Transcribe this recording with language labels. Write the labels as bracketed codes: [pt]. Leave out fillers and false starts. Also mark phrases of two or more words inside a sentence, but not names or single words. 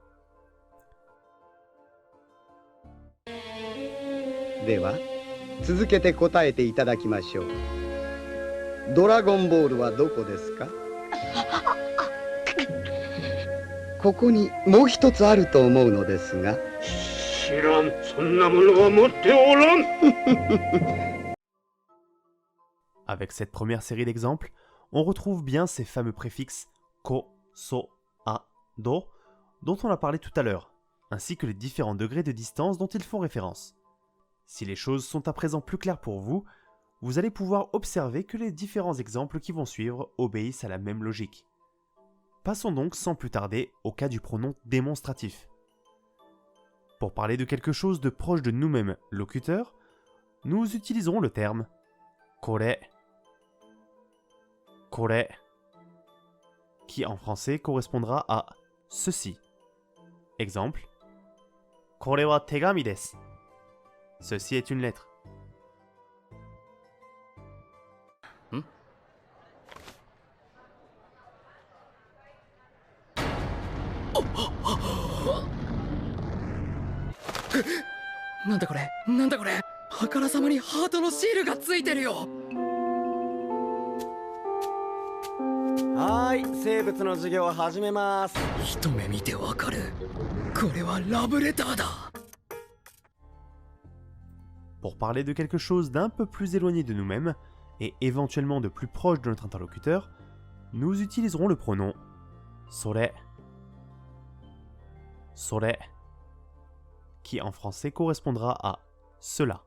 [ja] では続けて答えていただきましょう。ドラゴンボールはどこですか？ここにもう一つあると思うのですが。知らん、そんなものは持っておらん。 [fr] Avec cette première série d'exemples, on retrouve bien ces fameux préfixes ko, so, a, do, dont on a parlé tout à l'heure, ainsi que les différents degrés de distance dont ils font référence. Si les choses sont à présent plus claires pour vous, vous allez pouvoir observer que les différents exemples qui vont suivre obéissent à la même logique. Passons donc sans plus tarder au cas du pronom démonstratif. Pour parler de quelque chose de proche de nous-mêmes, locuteurs, nous utiliserons le terme kore, kore, qui en français correspondra à ceci. Exemple, [ja] これは手紙です. [fr] Ceci est une lettre. [ja] 何だこれ？何だこれ? あからさまにハートのシールがついてるよ。はい、生物の授業を始めます。一目見てわかる。これはラブレターだ。 [fr] Pour parler de quelque chose d'un peu plus éloigné de nous-mêmes, et éventuellement de plus proche de notre interlocuteur, nous utiliserons le pronom sore, sore, qui en français correspondra à cela.